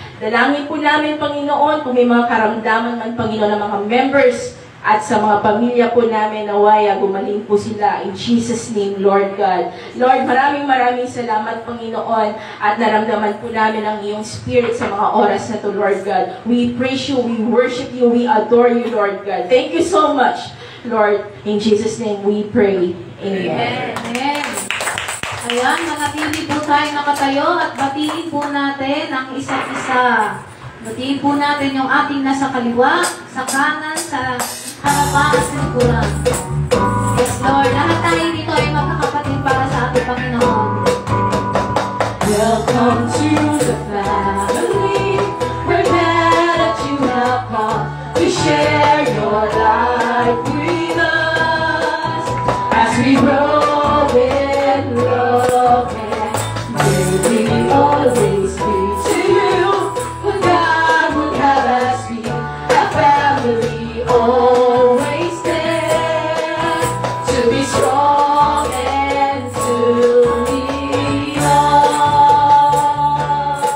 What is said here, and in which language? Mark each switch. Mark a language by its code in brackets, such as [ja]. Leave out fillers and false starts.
[tl] Dalangin po namin, Panginoon, kung may mga karamdaman man, Panginoon, ng mga members at sa mga pamilya po namin, nawaya, gumaling po sila. [en] In Jesus' name, Lord God. [tl] Lord, maraming salamat, Panginoon, at naramdaman po namin ang iyong spirit sa mga oras na to, Lord God. [en] We praise you, we worship you, we adore you, Lord God. Thank you so much, Lord. In Jesus' name we pray. Amen. [tl] Amen. Ayan, manatili po tayo nakatayo at batiin po natin ang isa't isa. Batiin po natin yung ating nasa kaliwa, sa kanan, sa harapan at sa likuran. [en] Yes, Lord. [tl] Lahat tayo dito ay magkakapatid para sa ating Panginoon. [en] Welcome to the family. We're glad that you have come to share your life with us as we grow in love and may we always be to you what God would have us be, a family always there to be strong and to lean on.